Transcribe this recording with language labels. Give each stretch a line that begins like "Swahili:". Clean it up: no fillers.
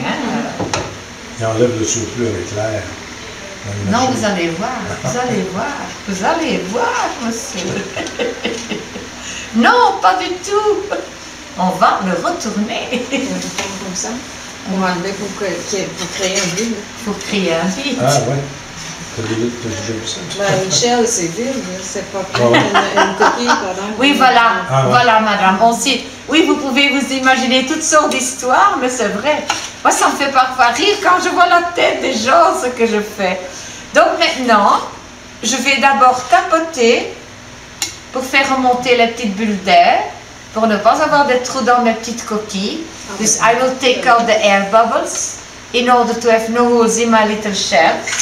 French: Hein? Il enlève le surplus avec l'air. Non, vous allez voir, monsieur. Non, pas du tout. On va le retourner. Comme ça. On va enlever pour créer un vide. Pour créer un vide. Ah ouais. T'as déjà vu ça? Ben, Michel, c'est vide, c'est pas une coquille, pardon. Oui, voilà, voilà, madame. Oui, vous pouvez vous imaginer toutes sortes d'histoires, mais c'est vrai. Moi, ça me fait parfois rire quand je vois la tête des gens, ce que je fais. Donc maintenant, je vais d'abord tapoter pour faire remonter les petites bulles d'air, pour ne pas avoir de trous dans mes petites coquilles.
English: Dus I will take out the air bubbles in order to have no holes in my little shell.